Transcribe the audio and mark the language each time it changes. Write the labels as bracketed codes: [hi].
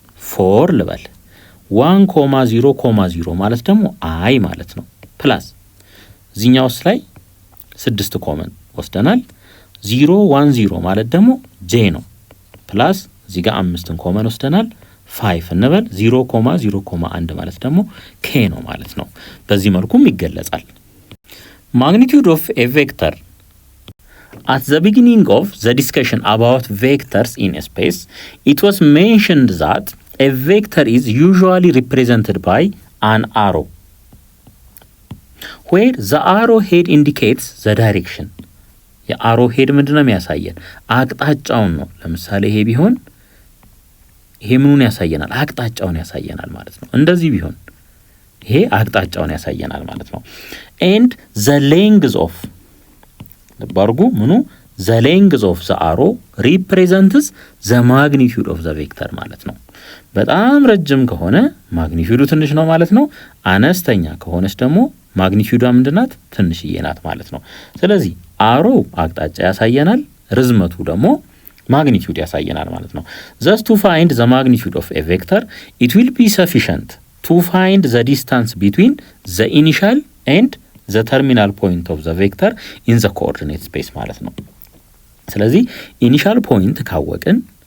[am] 4 ልበል 1 0 0 ማለት ደግሞ አይ ማለት ነው። ፕላስ እዚህኛውስ ላይ 6 ኮመን ወስደናል። 0 1 0 ማለት ደግሞ ጄ ነው። ፕላስ እዚህ ጋር 5ን ኮመን ወስደናል 5 እንበል 0 0 1 ማለት ደግሞ ኬ ነው ማለት ነው። በዚህ መልኩም ይገለጻል። [en] ማግኒቲዩድ ኦፍ ኤ ቬክተር at the beginning of the discussion about vectors in space, it was mentioned that a vector is usually represented by an arrow, where the arrow head indicates the direction. [am] የአሮ ሄድ ምንድነው የሚያሳየን? አቅጣጫውን ነው። ለምሳሌ ይሄ ቢሆን ይሄ ምኑን ያሳየናል? አቅጣጫውን ያሳየናል ማለት ነው። እንደዚህ ቢሆን ይሄ አቅጣጫውን ያሳየናል ማለት ነው። and [en] the length of ባርጉ ምኑ the length of the arrow represents the magnitude of the vector [am] ማለት ነው። በጣም ረጅም ከሆነ ማግኒቲዩዱ ትንሽ ነው ማለት ነው። አነስተኛ ከሆነች ደግሞ ማግኒቲዩዷ ምንድናት? ትንሽዬ ናት ማለት ነው። [en] ስለዚህ አሮ አቅጣጫ ያሳየናል፣ ርዝመቱ ደግሞ ማግኒቲዩድ ያሳየናል [am] ማለት ነው። thus to find the magnitude of a vector it will be sufficient to find the distance between the initial and the terminal point of the vector in the coordinate space ማለት ነው። ስለዚህ ኢኒሻል ፖይንት ካወቅን